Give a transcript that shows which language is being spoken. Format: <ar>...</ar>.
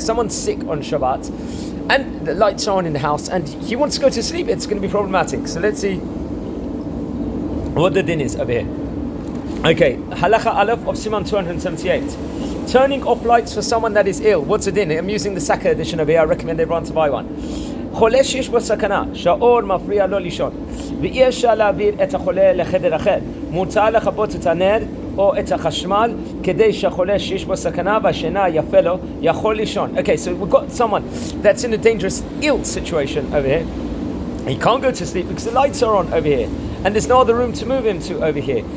<en>Someone's sick on Shabbat and the lights are on in the house and he wants to go to sleep. It's going to be problematic, so let's see what the din is over here. Okay, halacha aleph of Siman 278. Turning off lights for someone that is ill. What's the din? I'm using the Saka edition over here. I recommend everyone to buy one.</en> <he>חולה שיש בו סכנה, שהאור מפריע לו לישון, ואי אפשר להעביר את החולה לחדר אחר. מותר לכבות את הנר או את החשמל כדי שהחולה שיש בו סכנה והשינה יפה לו יכול לישון.</he> <en>Okay, so we've got someone that's in a dangerous, ill situation over here. He can't go to sleep because the lights are on over here, and there's no other room to move him to over here.</en>